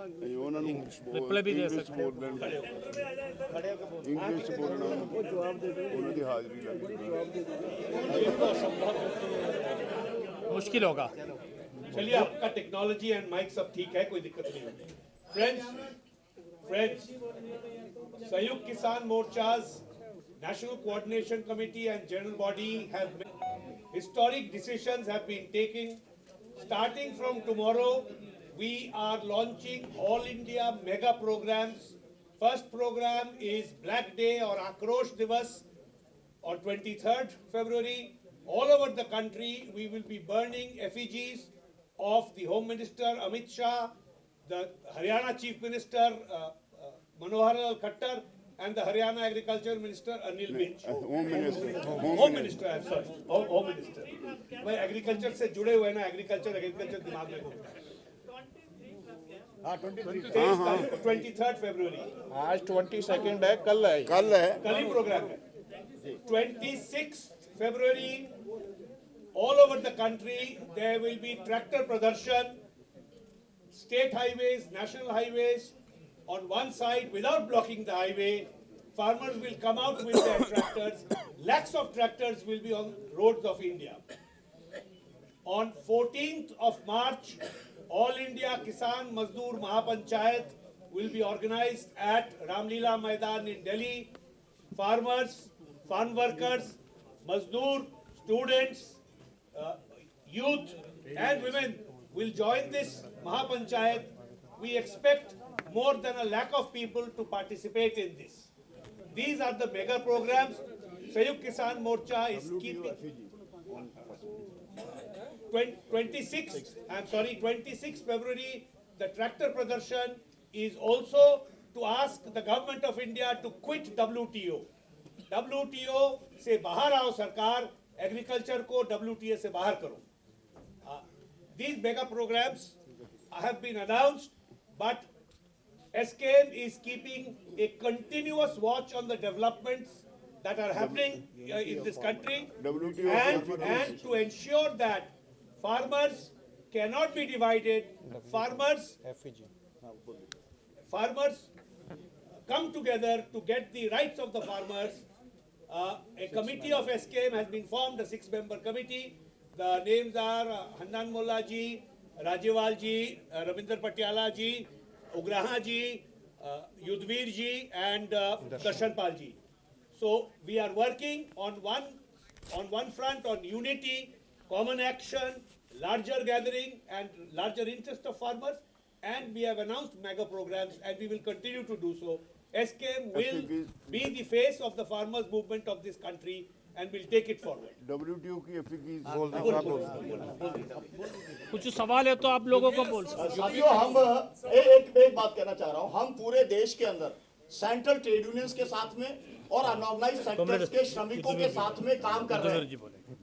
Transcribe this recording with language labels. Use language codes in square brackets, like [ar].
[hi] Reply भी दे सकते हो। इंग्लिश बोलना, जवाब दे दो, उनकी हाजिरी लगेगी। मुश्किल होगा। चलिए, आपका टेक्नोलॉजी एंड माइक सब ठीक है, कोई दिक्कत नहीं होगी। [en] Friends, Samyukt Kisan Morcha's National Coordination Committee and General Body have historic decisions have been taken. Starting from tomorrow, we are launching all India mega programs. First program is Black Day or Akrosh Divas on 23rd February. all over the country, we will be burning effigies of the Home Minister Amit Shah, the Haryana Chief Minister Manohar Lal Khattar, and the Haryana Agriculture Minister Anil Vij. Home minister Home Minister, I'm sorry, Home Minister. [hi] मैं agriculture से जुड़े हुए ना, agriculture दिमाग में घूमता है। हाँ 23 [en] 23rd February, [hi] आज 22nd है, कल है। कल है कल ही प्रोग्राम है। [en] 26th February, all over the country there will be tractor pradarshan, state highways, national highways. On one side, without blocking the highway, farmers will come out with their tractors. Lakhs of tractors will be on roads of India. On 14th of March, All India Kisan Mazdoor Mahapanchayat will be organized at Ramlila Maidan in Delhi. Farmers, farm workers, Mazdoor, students, youth and women will join this Mahapanchayat. We expect more than 1 lakh of people to participate in this. These are the mega programs. Sayukt Kisan Morcha is keeping 26 February, the tractor pradarshan is also to ask the government of India to quit WTO. [hi] WTO से बाहर आओ सरकार, agriculture को WTO से बाहर करो. [en] These mega programs have been announced, but SKM is keeping a continuous watch on the developments that are happening in this country, and to ensure that farmers cannot be divided. Farmers come together to get the rights of the farmers. A committee of SKM has been formed, a 6-member committee. The names are Handan Mullah ji, Rajewal ji, Ravinder Patiala ji, Ugraha ji, Yudhvir ji, and Darshan Pal ji. So we are working on one front on unity, common action, larger gathering and larger interest of farmers, and we have announced mega programs and we will continue to do so. SKM will be the face of the farmers movement of this country and will take it forward. WTO की एफिकीज [hi] कुछ सवाल है तो आप लोगों को बोल सकते हैं। साथियों, हम एक बात कहना चाह रहा हूं। हम पूरे देश के अंदर सेंट्रल ट्रेड यूनियंस के साथ में और अनऑर्गेनाइज सेक्टर्स के श्रमिकों के साथ में काम कर रहे हैं।